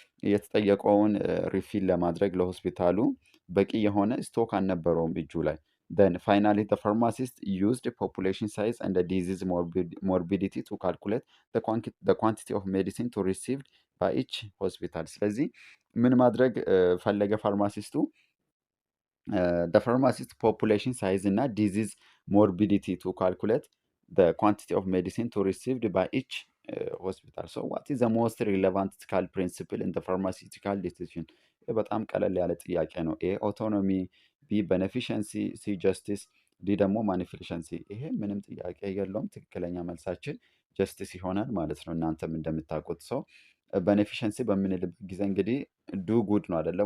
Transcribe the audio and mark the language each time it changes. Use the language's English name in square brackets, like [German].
[Amharic] የተጠየቀውን ሪፊል ለማድረግ ለሆስፒታሉ በቂ የሆነ ስቶክ አልነበረውም እጁ ላይ። [English] then finally the pharmacist used population size and the disease morbidity to calculate the quantity of medicine to received by each hospital። [Amharic] ስለዚህ ምን ማድረግ ፈለገ ፋርማሲስቱ? [English] the pharmacist population size እና disease morbidity to calculate the quantity of medicine to received by each hospital. so what is the most relevant ethical principle in the pharmaceutical decision? [Amharic] በጣም ቀለል ያለ ጥያቄ ነው። ኤ ኦቶኖሚ፣ ቢ ቤኔፊሸንሲ፣ ሲ ጀስቲስ፣ ዲ ደግሞ ማኒፊሸንሲ። ይሄ ምንም ጥያቄ የለውም። ትክክለኛ መልሳችን ጀስቲስ ይሆናል ማለት ነው። እናንተም እንደምታውቁት ሰው ቤኔፊሸንሲ በምንልበት ጊዜ እንግዲህ ዱ ጉድ ነው አደለ?